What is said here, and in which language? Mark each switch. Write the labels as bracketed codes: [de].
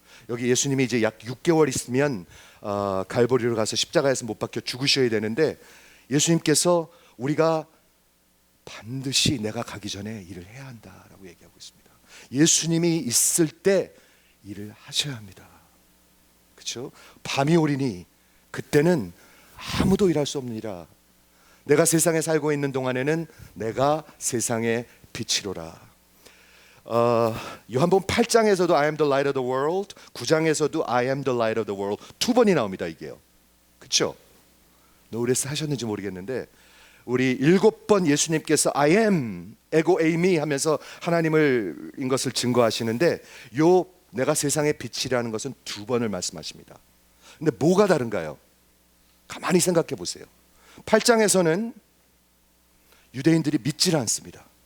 [ko] 여기 예수님이 이제 약 6개월 있으면 갈보리로 가서 십자가에서 못 박혀 죽으셔야 되는데, 예수님께서 우리가 반드시 내가 가기 전에 일을 해야 한다라고 얘기하고 있습니다. 예수님이 있을 때 일을 하셔야 합니다. 그렇죠? 밤이 오리니 그때는 아무도 일할 수 없느니라. 내가 세상에 살고 있는 동안에는 내가 세상의 빛이로라. 요한복음 8장에서도 [en] I am the light of the world, [ko] 9장에서도 I am the light of the world 두 번이 나옵니다. 이게요. 그렇죠? 노래스 하셨는지 모르겠는데 우리 7번 예수님께서 I am, 에고 에이미 하면서 하나님을 인 것을 증거하시는데, 요 내가 세상의 빛이라는 것은 2번을 말씀하십니다. 근데 뭐가 다른가요? 가만히 생각해 보세요. 8장에서는 유대인들이 믿질 않습니다.